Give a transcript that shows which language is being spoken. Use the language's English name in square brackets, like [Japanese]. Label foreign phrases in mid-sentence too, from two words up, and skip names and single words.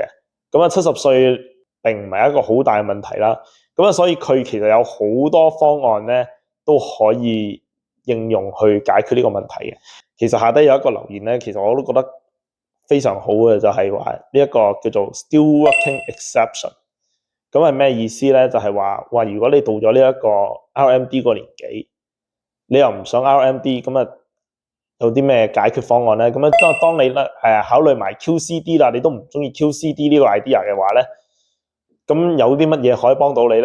[Cantonese] 咁70歲並唔係一個好大嘅問題啦。咁所以佢其實有好多方案咧都可以應用去解決呢個問題嘅。其實下低有一個留言咧，其實我都覺得非常好嘅，就係話呢一個叫做 [English] still working exception。 [Cantonese] 咁係咩意思咧？就係話如果你到咗呢一個 RMD 個年紀，你又唔想 RMD， 咁有啲咩解決方案咧？咁當你咧考慮埋 QCD 啦，你都唔中意 QCD 呢個 idea 嘅話咧，咁有啲乜嘢可以幫到你咧？